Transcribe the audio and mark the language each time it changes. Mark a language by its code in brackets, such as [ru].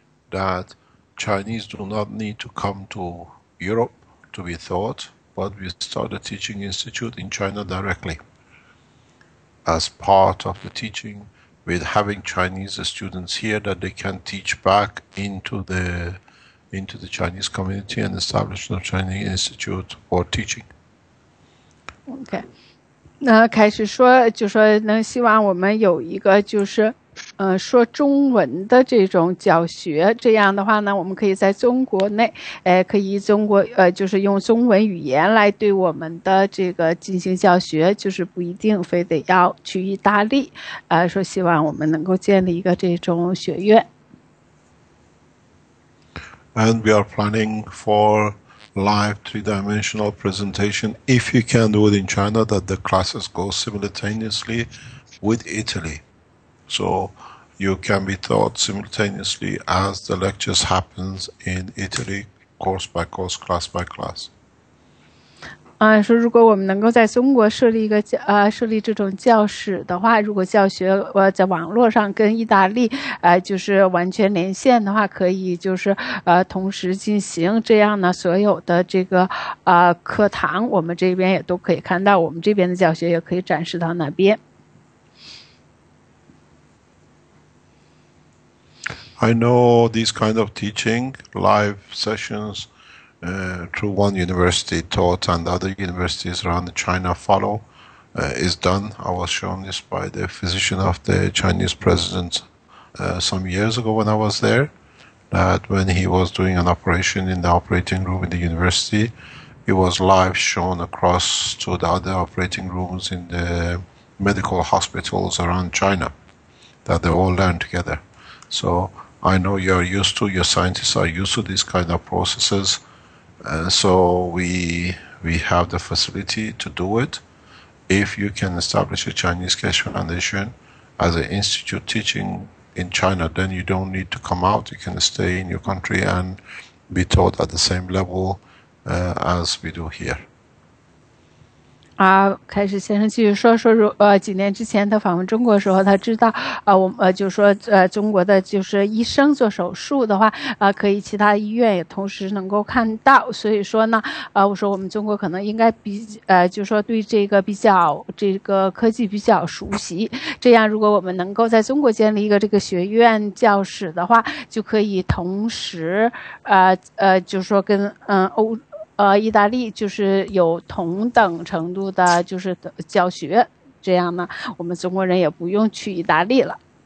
[en] That Chinese do not need to come to Europe to be taught, but we start a teaching institute in China directly as part of the teaching, with having Chinese students here that they can teach back into the Chinese community and establish a Chinese institute for teaching. Okay. [zh] 开始说就说能希望我们有一个就是说中文的这种教学，这样的话呢，我们可以在中国内可以就是用中文语言来对我们的这个进行教学，就是不一定非得要去意大利，说希望我们能够建立一个这种学院。 [en] And we are planning for live three-dimensional presentation, if you can do it in China, that the classes go simultaneously with Italy. So you can be taught simultaneously as the lectures happens in Italy, course by course, class by class. [zh] 说如果我们能够在中国设立这种教室的话，如果教学在网络上跟意大利就是完全连线的话，可以就是同时进行，这样呢所有的这个课堂我们这边也都可以看到，我们这边的教学也可以展示到那边。 [en] I know these kind of teaching, live sessions through one university taught and other universities around China follow is done. I was shown this by the physician of the Chinese president some years ago when I was there, that when he was doing an operation in the operating room in the university, it was live shown across to the other operating rooms in the medical hospitals around China, that they all learn together. So I know you're used to, your scientists are used to these kind of processes. So we have the facility to do it. If you can establish a Chinese Keshe Foundation as an institute teaching in China, then you don't need to come out. You can stay in your country and be taught at the same level as we do here. [zh] 开始先生继续说几年之前他访问中国的时候，他知道就说中国的就是医生做手术的话可以其他医院也同时能够看到，所以说呢我说我们中国可能应该就说对这个比较这个科技比较熟悉，这样如果我们能够在中国建立一个这个学院教室的话，就可以同时就说跟意大利就是有同等程度的就是教学，这样呢我们中国人也不用去意大利了。